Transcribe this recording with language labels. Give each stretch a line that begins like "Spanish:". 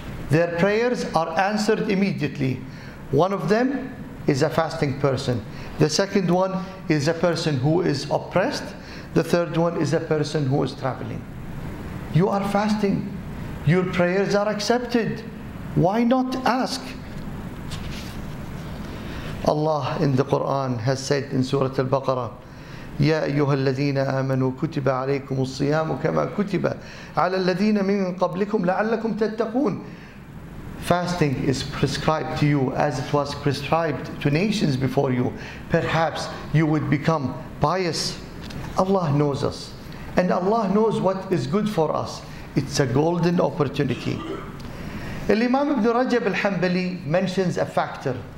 English: Their prayers are answered immediately. One of them is a fasting person. The second one is a person who is oppressed. The third one is a person who is traveling. You are fasting. Your prayers are accepted. Why not ask? Allah in the Quran has said in Surah Al-Baqarah,
Arabic: يا أيها الذين آمنوا كتب عليكم الصيام كما كتب على الذين من قبلكم لعلكم تتقون.
English: Fasting is prescribed to you as it was prescribed to nations before you. Perhaps you would become pious. Allah knows us, and Allah knows what is good for us. It's a golden opportunity. Imam Ibn Rajab al-Hanbali mentions a factor.